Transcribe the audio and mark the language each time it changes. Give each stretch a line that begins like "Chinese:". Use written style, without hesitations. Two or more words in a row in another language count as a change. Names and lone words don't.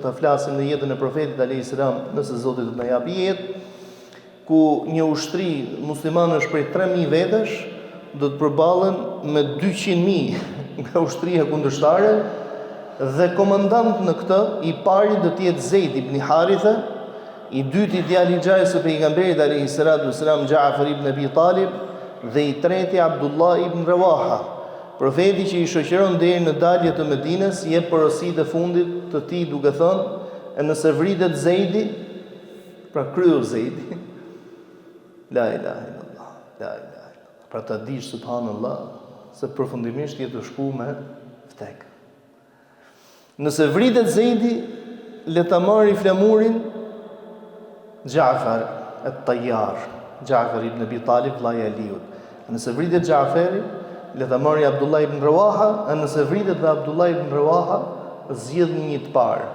Albanian: ta flasim në jetën e profetit
Arabic: عليه السلام
Albanian: nëse Zoti do të na japë jetë, ku një ushtri muslimanësh prej 3000 vetash do të përballen me 200.000 nga ushtria kundërshtare dhe komandant në këtë i pari do të jetë Zeid ibn Haritha, i dyti djali i Xhais së pejgamberit
Arabic: عليه الصلاة والسلام
Albanian: Ja'far ibn Abi Talib dhe i treti Abdullah ibn Rawaha. Profeti që i shoqëron deri në dalje të Medinës jep porositë e fundit të tij duke thënë, e nëse vritet Zeidi, pra kryer Zeidi.
Arabic: لا إله إلا الله، لا إله إلا الله.
Albanian: Pra ta dish subhanallah se përfundimisht je të shku me vdek. Nëse vritet Zeidi, le ta marrë flamurin Ja'far at-Tayyar, Ja'far ibn Abi Talib vllai i Aliut. Nëse vritet Ja'fari, le ta marrë Abdullah ibn Rawaha, e nëse vritet dhe Abdullah ibn Rawaha, zgjedh një të parë.